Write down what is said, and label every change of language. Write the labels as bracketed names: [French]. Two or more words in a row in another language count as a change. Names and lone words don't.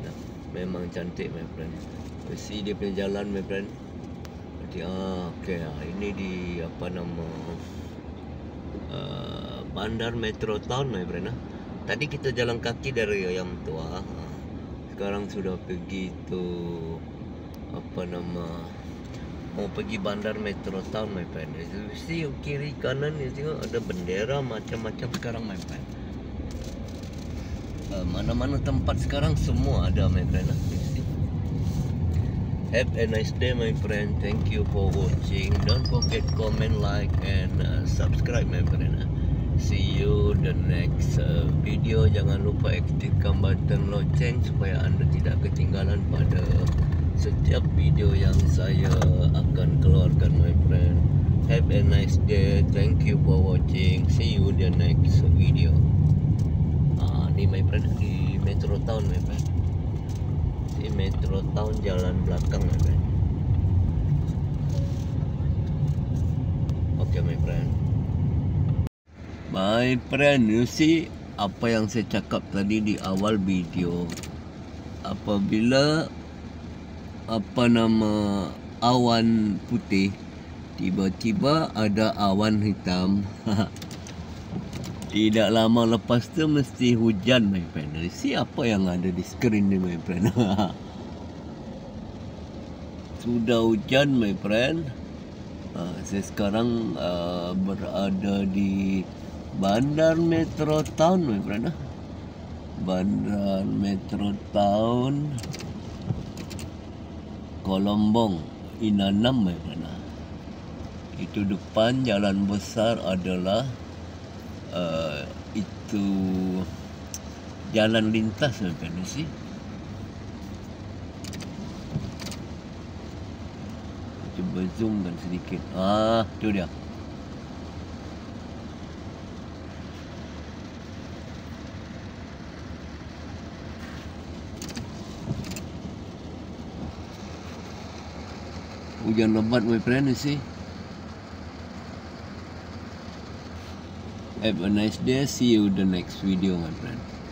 [Malay] Memang cantik, [English] my friend. [Malay] See dia punya jalan, [English] my friend. [Malay] Okay, ini di Bandar Metro Town, [English] my friend. [Malay] Tadi kita jalan kaki dari Ayam Tua. Sekarang sudah pergi tu mau pergi bandar Metro Town, [English] my friend. You see [Malay] kiri kanan you tengok ada bendera macam-macam sekarang, [English] my friend. [Malay] Mana-mana tempat sekarang semua ada, [English] my friend. You see. Have a nice day, my friend. Thank you for watching. Don't forget comment, like, and subscribe, my friend. See you the next video. [Malay] Jangan lupa aktifkan button loceng supaya anda tidak ketinggalan pada setiap video yang saya akan keluarkan, [English] my friend. Have a nice day. Thank you for watching. See you the next video. Ni my friend di Metro Town, my friend. [Malay] Di Metro Town jalan belakang, [English] my friend. Okay, my friend. My friend, you see [Malay] apa yang saya cakap tadi di awal video. Apabila awan putih, tiba-tiba ada awan hitam. Tidak lama lepas tu mesti hujan, [English] my friend. You see [Malay] apa yang ada di skrin ni, [English] my friend. [Malay] Sudah hujan, [English] my friend. [Malay] Saya sekarang berada di Bandar Metro Town, [English] my friend. [Malay] Bandar Metro Town Kolombong Inanam, [English] my friend. [Malay] Itu depan jalan besar adalah itu jalan lintas, [English] my friend. You see. [Malay] Coba zoomkan sedikit. Tu dia. Hujan lebat, [English] my friend, you see. Have a nice day. See you the next video, my friend.